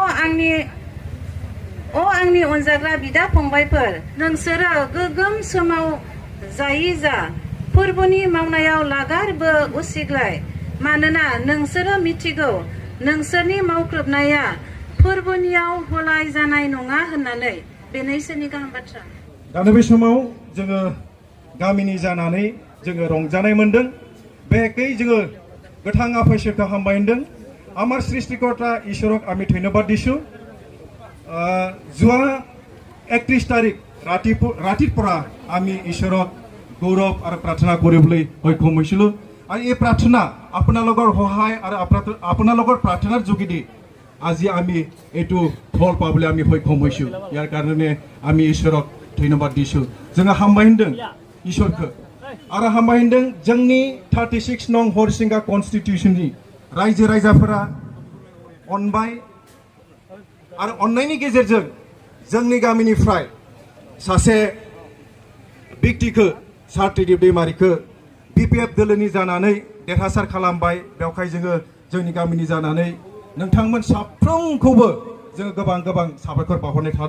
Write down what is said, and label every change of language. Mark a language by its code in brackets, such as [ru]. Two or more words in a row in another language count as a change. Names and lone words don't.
[brx] आंनि अनजाग्रा बिदा फंबायफोर नोंसोरो गोगोम सोमाव जायै जा फोरबोनि मावनायाव लागारबो उसिग्लाय मानोना नोंसोरो मिथिगौ नोंसोरनि मावख्रोबनाया फोरबोनियाव होलाय जानाय नङा होननानै बेनैसोनि गाहाम बाथ्रा दा बे समाव जोङो गामिनि जानानै जोङो रंजानाय मोनदों बेखै जोङो गोथां आफायसोखौ हामबाय होनदों [as] আমাৰ সৃষ্টিকৰ্তা ঈশ্বৰক আমি ধন্যবাদ দিছোঁ যোৱা 31 তাৰিখ ৰাতিপুৱা আমি ঈশ্বৰক গৌৰৱ আৰু প্ৰাৰ্থনা কৰিবলৈ সক্ষম হৈছিলোঁ আৰু এই প্ৰাৰ্থনা আপোনালোকৰ সহায় আৰু আপোনালোকৰ প্ৰাৰ্থনাৰ যোগেদি আজি আমি এইটো ফল পাবলৈ আমি সক্ষম হৈছোঁ ইয়াৰ কাৰণে আমি ঈশ্বৰক ধন্যবাদ [brx] দিছোঁ जोङो हामबाय होनदों ঈশ্বरखौ आरो हामबाय होनदों जोंनि 36 नं हरसिंगा कन्स्टिटिउसननि रायजो राजाफोरा अनबाय आरो अननायनि गेजेरजों जोंनि गामिनिफ्राय सासे व्यक्तिखौ सार्टिदिप दैमारिखौ बिपिएफ दोलोनि जानानै देरहासार खालामबाय बेवहाय जोङो जोंनि गामिनि जानानै नोंथांमोन साफ्रोमखौबो जोङो गोबां साबायखर बावहरनाय थादों